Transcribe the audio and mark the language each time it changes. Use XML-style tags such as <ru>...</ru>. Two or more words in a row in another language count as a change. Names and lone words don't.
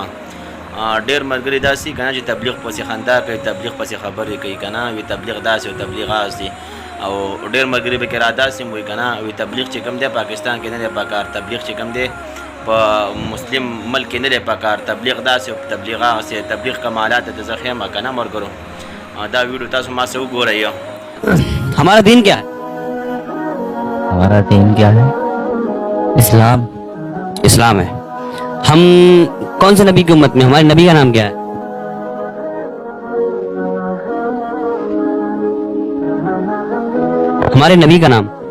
<ps>ډېر ملګري داسې که نه چې تبلیغ پسې خندا کوي، تبلیغ پسې خبرې کوي که نه، وي تبلیغ داسې او تبلیغ هاسې. او ډېر ملګري به کې را داسې وایي که نه، وي تبلیغ چې کوم دی پاکستان کې نه دی پکار، تبلیغ چې کوم دی په مسلم ملک کې نه دی پکار، تبلیغ داسې او تبلیغ هاسې. تبلیغ کمالات ته زه ښیم که نه ملګرو. دا ویډیو تاسو ما سره وګورئ.</ps> <ur>ہمارا دین کیا ہے؟ ہمارا دین کیا ہے؟ اسلام. اسلام ہے. ہم کون سے نبی کی امت میں؟ ہمارے نبی کا نام کیا ہے؟ ہمارے نبی کا نام</ur>